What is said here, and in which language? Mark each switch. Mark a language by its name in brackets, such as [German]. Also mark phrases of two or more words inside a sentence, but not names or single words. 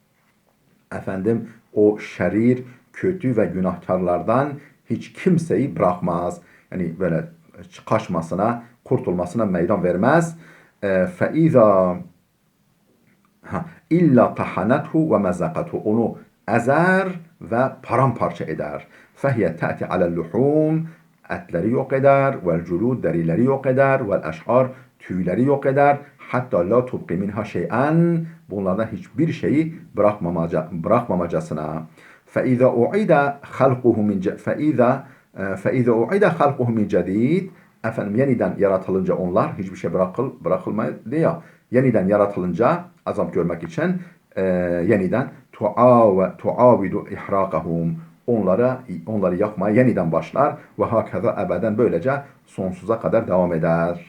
[Turkish] O şerir, kötü ve günahkarlardan hiç kimseyi bırakmaz. Yani böyle kaçmasına, kurtulmasına meydan vermez. [Arabic] فَاِذَا إلا طحنته ومزقته. [Turkish] Onu ezer ve paramparça eder. [Arabic] فَهِيَ تَأْتِ عَلَى اللُّحُومِ. [Turkish] Etleri yok eder. وَالْجُلُودِ derileri yok eder. وَالْاَشْعَارِ tüyleri yok eder. Hatta [Arabic] لا تبقي منها شيئا. [Turkish] Bunlardan hiçbir şeyi bırakmamacasına. [Arabic] فَاِذَا اُعِدَ خَلْقُهُ مِنْ جَد۪يدٍ. [Turkish] Yeniden yaratılınca onlar, hiçbir şey bırakılmıyor ya. Yeniden yaratılınca, azap görmek için yeniden [Arabic] تعاود إحراقهم. [Turkish] Onları yakmaya yeniden başlar. Ve [Arabic] هكذا أبدا, [Turkish] böylece sonsuza kadar devam eder.